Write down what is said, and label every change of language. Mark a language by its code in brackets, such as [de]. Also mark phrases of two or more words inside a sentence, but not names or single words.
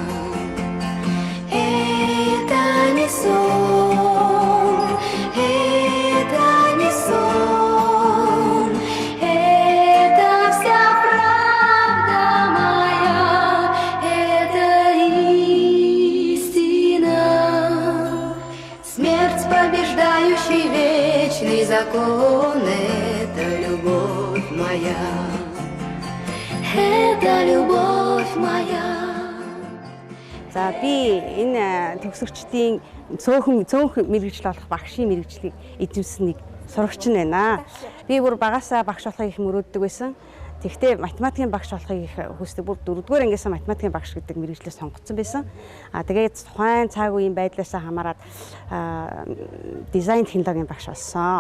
[ru] Это не сон, это не сон, это вся правда моя, это истина. Смерть, побеждающий вечный закон, это любовь моя, это любовь моя. [mn] За би энэ төгсөгчдийн цөөхөн мэрэгжил болох багшийн мэрэгжлийг эзэмсэн нэг сурагч нь байна. Би бүр багасаа багш болохыг их мөрөөддөг байсан. Тэгвэл математикийн багш болохыг их хүсдэг. Бүр 4-р ангиас математикийн багш гэдэг мэрэгжлээ сонгоцсон байсан. Тэгээд тухайн цаг үеийн байдлаас хамаарат дизайн технологийн багш болсон.